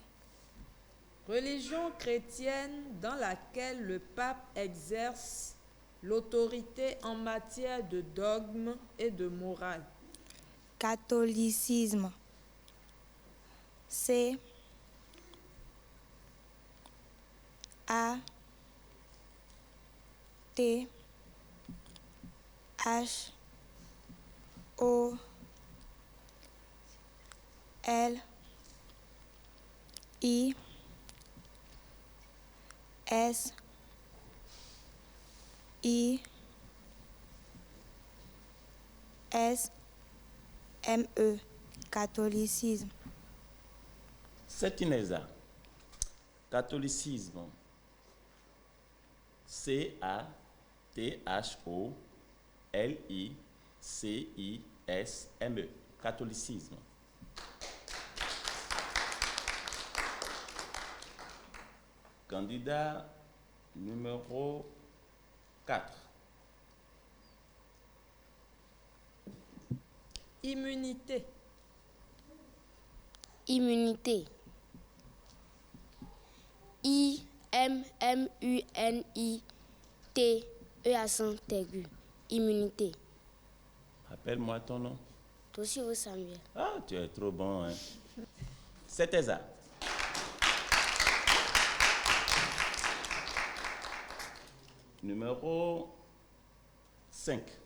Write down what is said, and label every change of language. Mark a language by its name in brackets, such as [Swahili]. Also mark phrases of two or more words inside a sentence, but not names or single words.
[French] Religion chrétienne dans laquelle le pape exerce l'autorité en matière de dogme et de morale. Catholicisme. C A T H O L I S I S M E. Catholicisme. C'est Ineza. Catholicisme. catholicisme. Catholicisme. Candidat numéro 4. Immunité. Immunité. I-M-M-U-N-I-T-E accent aigu. Immunité. Rappelle-moi ton nom. Tosio Samuel. Ah, tu es trop bon, hein. C'était ça. Numéro 5.